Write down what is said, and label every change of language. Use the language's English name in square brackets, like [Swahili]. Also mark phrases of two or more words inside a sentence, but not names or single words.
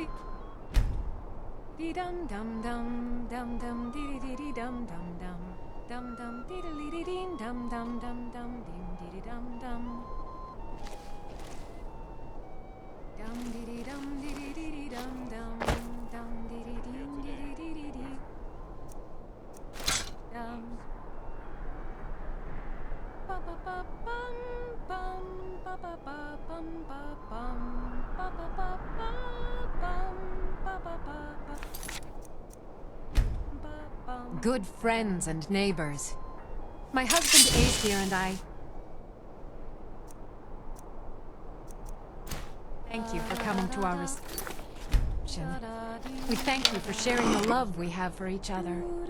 [English] Dee dum dum dum dum dum dee dee dee dum dum dum dum dum dee dee dee dee dum dum dum dum dee dee dum dum dum dee dee dum dee dee dee dum dum dum dee dee dee dee dee dee dum ba ba ba bum bum ba ba ba bum ba bum ba ba ba ba bum ba ba ba. Good friends and neighbors. My husband Ace here and I... Thank you for coming to our reception. We thank you for sharing the love we have for each other.